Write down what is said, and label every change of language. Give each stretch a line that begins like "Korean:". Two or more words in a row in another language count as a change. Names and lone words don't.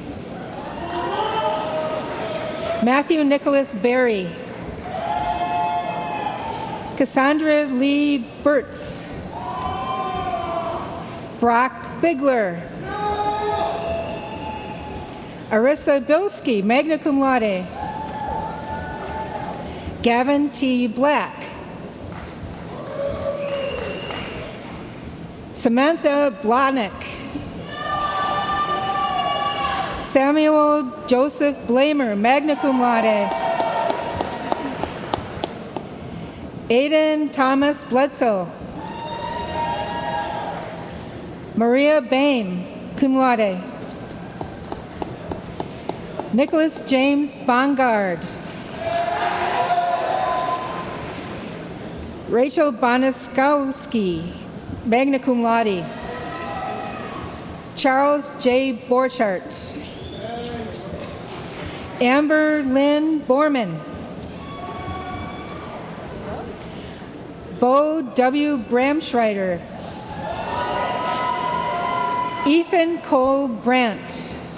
English: Matthew Nicholas Berry. Cassandra Lee Burtz. Brock Bigler. Arissa Bilski,
Latin: magna cum laude.
English: Gavin T. Black. Samantha Blahnik. Samuel Joseph Blamer,
Latin: magna cum laude.
English: Aiden Thomas Bledsoe. Maria Bain,
Latin: cum laude.
English: Nicholas James Bongard. Rachel Bonaskowski,
Latin: magna cum laude.
English: Charles J. Borchardt. Amber Lynn Borman. Bo W. Bramschreider. Ethan Cole Brandt.